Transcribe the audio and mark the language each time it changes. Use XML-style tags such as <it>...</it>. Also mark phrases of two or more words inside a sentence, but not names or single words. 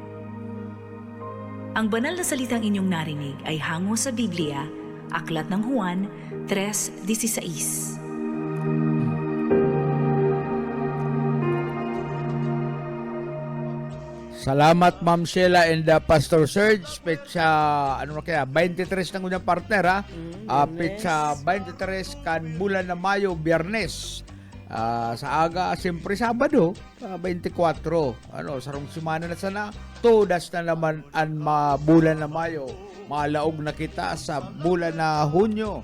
<tl>Ang banal na salitang inyong narinig ay hango sa Biblia, Aklat ng Juan 3:16. Salamat Ma'am Sheila and Pastor Serge. Petsa, ano na kaya, 23 ng unang partner ha.</tl> <bik>Petsa 23 kan bulan na Mayo, Biyernes. Sa aga, siyempre Sabado, 24. Sarong simana na sana. Todas na naman ang bulan na Mayo. Malaog na kita sa bulan na Hunyo.</bik>